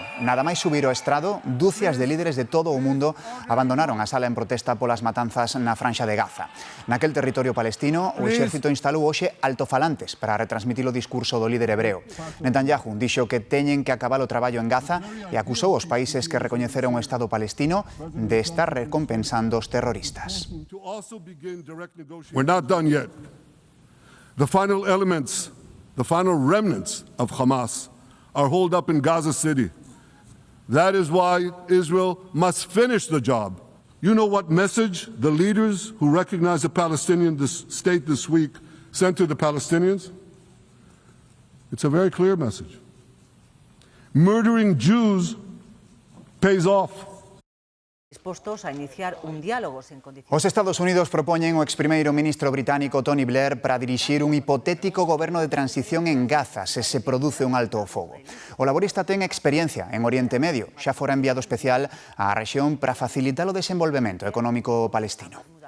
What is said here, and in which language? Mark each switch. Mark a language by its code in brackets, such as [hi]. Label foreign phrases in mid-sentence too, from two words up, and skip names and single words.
[gl] Nada máis subir ao estrado, dúcias de líderes de todo o mundo abandonaron a sala en protesta polas matanzas na franxa de Gaza. Naquel territorio palestino, o exército instalou hoxe altofalantes para retransmitir o discurso do líder hebreo. Netanyahu dixo que teñen que acabar o traballo en Gaza e acusou os países que recoñeceron o Estado palestino de estar recompensando os terroristas. [en] We're not done yet. The final elements, the final remnants of Hamas are holed up in Gaza City. That is why Israel must finish the job. You know what message the leaders who recognize the Palestinian state this week sent to the Palestinians? It's a very clear message. Murdering Jews pays off. [gl] Dispostos a iniciar un diálogo sen condicións. Os Estados Unidos propoñen o exprimeiro ministro británico Tony Blair para dirixir un hipotético goberno de transición en Gaza se se produce un alto ao fogo. O laborista ten experiencia en Oriente Medio, xa fora enviado especial á rexión para facilitar o desenvolvemento económico palestino.